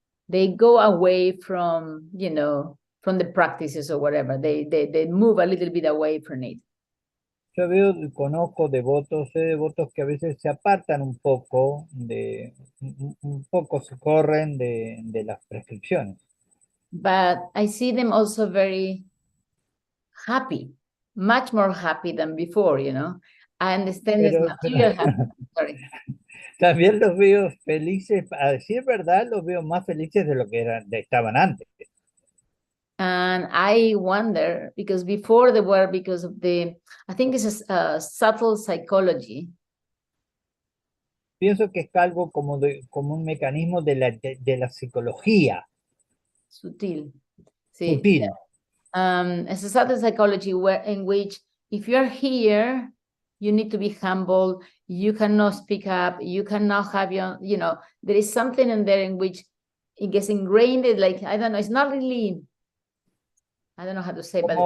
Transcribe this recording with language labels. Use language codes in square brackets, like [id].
[en] they go away from, you know, from the practices or whatever. They move a little bit away from it. [es] Yo conozco devotos, sé devotos que a veces se apartan un poco un poco se corren de las prescripciones. [en] But I see them also very happy, much more happy than before, you know. I understand this material happiness. Sorry. [es] También los veo felices, a decir verdad, los veo más felices de lo que estaban antes. [en] And I wonder, because before they were, because of the, I think it's a subtle psychology. [es] Pienso que es algo como un mecanismo de la psicología. Sutil. Sí. Sutil. [en] It's a subtle psychology in which if you're here, you need to be humble. You cannot speak up. You cannot have your, you know, there is something in there in which it gets ingrained. Like, I don't know, it's not really, I don't know how to say, but